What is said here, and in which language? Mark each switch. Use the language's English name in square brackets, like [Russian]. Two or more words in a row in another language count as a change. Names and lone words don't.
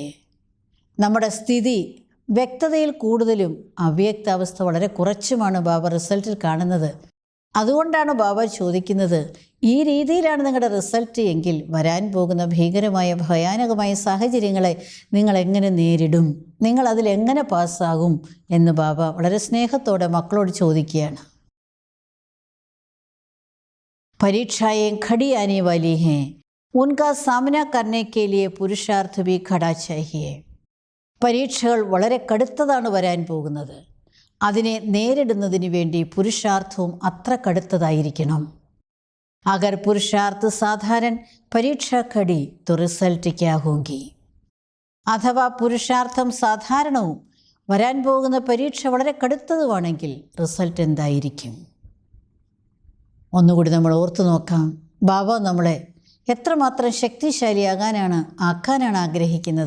[Malayalam] നമ്മുടെ സ്ഥിതി വ്യക്തതയിൽ കൂടുതലും അവ്യക്താവസ്ഥ വളരെ കുറച്ചുമാണ് ബാബ റിസൾട്ടിൽ കാണുന്നത്. അതുകൊണ്ടാണ് ബാബ ചോദിക്കുന്നത്, ഈ രീതിയിലാണ് നിങ്ങളുടെ റിസൾട്ട് എങ്കിൽ വരാൻ പോകുന്ന ഭീകരമായ ഭയാനകമായ സാഹചര്യങ്ങളെ നിങ്ങൾ എങ്ങനെ നേരിടും, നിങ്ങൾ അതിലെങ്ങനെ പാസ്സാകും എന്ന് ബാബ വളരെ സ്നേഹത്തോടെ മക്കളോട് ചോദിക്കുകയാണ്. [Hindi] परीक्षाएं खड़ी आने वाली हैं, उनका सामना करने के लिए पुरुषार्थ भी खड़ा चाहिए. [Malayalam] പരീക്ഷകൾ വളരെ കടുത്തതാണ് വരാൻ പോകുന്നത്. അതിനെ നേരിടുന്നതിന് വേണ്ടി പുരുഷാർത്ഥവും അത്ര കടുത്തതായിരിക്കണം. [Hindi] अगर पुरुषार्थ साधारण परीक्षा खड़ी तो रिज़ल्ट क्या होगी. [Malayalam] അഥവാ പുരുഷാർത്ഥം സാധാരണവും വരാൻ പോകുന്ന പരീക്ഷ വളരെ കടുത്തതുമാണെങ്കിൽ റിസൾട്ട് എന്തായിരിക്കും? ഒന്നുകൂടി നമ്മൾ ഓർത്തു നോക്കാം. ബാബ നമ്മളെ എത്രമാത്രം ആക്കാനാണ് ആഗ്രഹിക്കുന്നത്.